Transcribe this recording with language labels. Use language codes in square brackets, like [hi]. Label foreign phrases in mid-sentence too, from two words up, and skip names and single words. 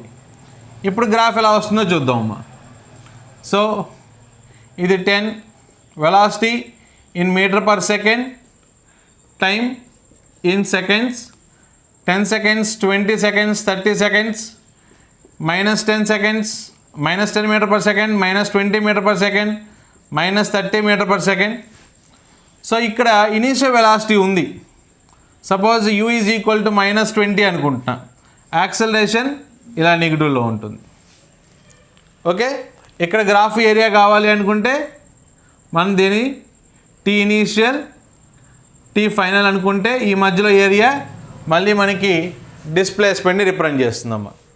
[te] ఇప్పుడు గ్రాఫ్ ఎలా వస్తుందో చూద్దాం అమ్మా. సో ఇది 10 [en] velocity in meter per second, time in seconds, 10 seconds, 20 seconds, 30 seconds, -10 seconds, -10 meter per second, -20 meter per second, -30 meter per second. [te] సో ఇక్కడ [en] initial velocity [te] ఉంది, [en] suppose u is equal to -20 [te] అనుకుంటున్నా, యాక్సలరేషన్ ఇలా నెగిటివ్లో ఉంటుంది. ఓకే, ఇక్కడ [en] graph area [te] కావాలి అనుకుంటే మనం దీని [en] t initial t final [te] అనుకుంటే ఈ మధ్యలో ఏరియా మళ్ళీ మనకి [en] displacementని represent [te] చేస్తుందమ్మా.